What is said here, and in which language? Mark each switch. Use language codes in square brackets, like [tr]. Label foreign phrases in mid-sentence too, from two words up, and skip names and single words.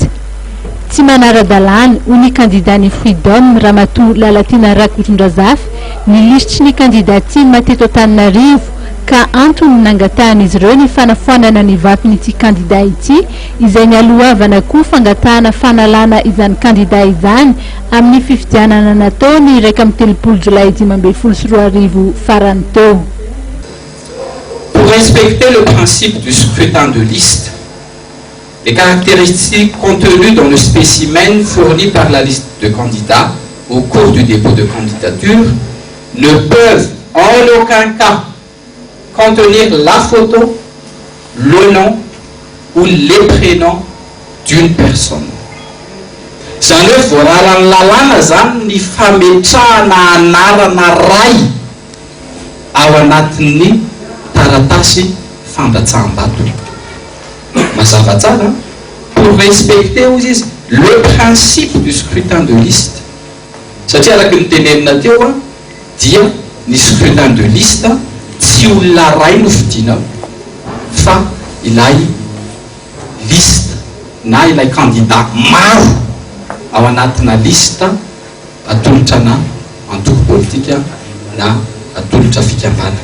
[mg] Tsy manara-dalàna ho ny kandidany Freedom Ramatoa Lalatina Rakotondrazafy ny lisitry ny kandidaty mateto Antananarivo ka antony nangatahana izy ireo ny fanafoanana ny vaton'ity kandida ity izay ny alohavana koa fangatahana fanalana izany kandida izany amin'ny fifidianana natao ny 1 Jolay 2024 farany teo. [fr] Pour respecter le principe du scrutin de liste, les caractéristiques contenues dans le spécimen fourni par la liste de candidats au cours du dépôt de candidature ne peuvent en aucun cas contenir la photo, le nom ou les prénoms d'une personne. [mg] Zany hoe voararan'ny lalàna zany ny fametrahana anarana ray ao anatin'ny taratasy fandatsaham-bato. Mazava tsara [fr] pour respecter aussi le principe du scrutin de liste. [mg] Satria araka ny tenenina teo dia ny [fr] scrutin de liste [mg] tsy olona ray no fidinao fa ilay liste na ilay candidat maro ao anatina liste atolotra na antoko politika na atolotra fikambana.